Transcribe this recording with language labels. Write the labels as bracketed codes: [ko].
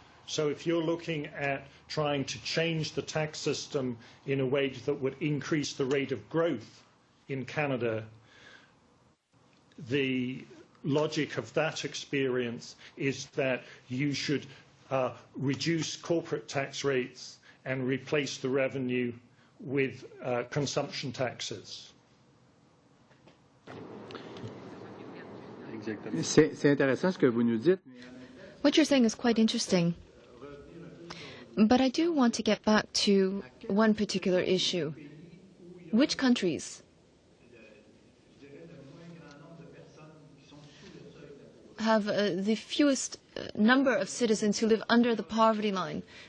[en] So if you're looking at trying to change the tax system in a way that would increase the rate of growth in Canada, the logic of that experience is that you should reduce corporate tax rates and replace the revenue with consumption taxes. [fr] C'est intéressant ce que vous nous dites. [en] What you're saying is quite interesting. But I do want to get back to one particular issue. Which countries have the fewest number of citizens who live under the poverty line?